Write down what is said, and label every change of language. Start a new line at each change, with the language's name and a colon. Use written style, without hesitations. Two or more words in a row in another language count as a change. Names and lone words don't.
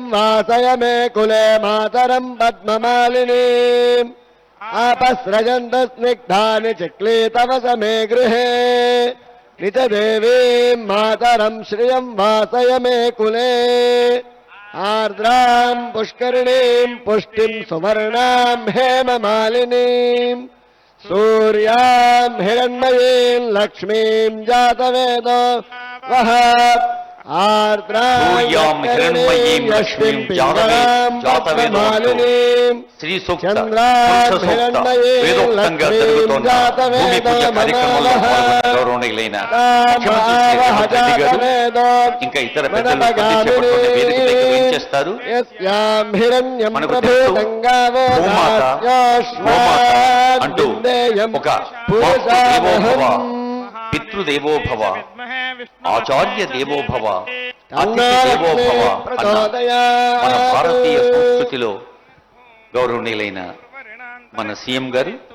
Sanskrit: वासय मे कुले मातरं पद्ममालिनीम् आपस्रजन्तस्निग्धानि चिक्लीतवस मे गृहे निजदेवीं मातरं श्रियं वासय मे कुले आर्द्रां पुष्करिणीं पुष्टिं सुवर्णां हेममालिनीं सूर्यां हिरण्मयीं लक्ष्मीं जातवेदो वः सूर्यां हिरण्मयीं लक्ष्मीं जातवेदोमालिनीं
Telugu: శ్రీ సూక్త పురుష సూక్త వేదోక్తంగా జరుగుతోన్న భూమి పూజ కార్యక్రమంలో పాల్గొన్న గౌరవనీయులైన ముఖ్యమంత్రి శ్రీ రేవంత్ రెడ్డి గారు ఇంకా ఇతర పెద్దలు చేపట్టుకునే వేదిక దగ్గర ఏం చేస్తారు మనకు తెలుసు భూమాత గోమాత అంటూ ఒక
Sanskrit: దేవోభవ పితృదేవోభవ ఆచార్య దేవోభవ అతిథి దేవోభవ
Telugu: అన్న మన భారతీయ సంస్కృతిలో గౌరవనీయులైన మన సీఎం గారు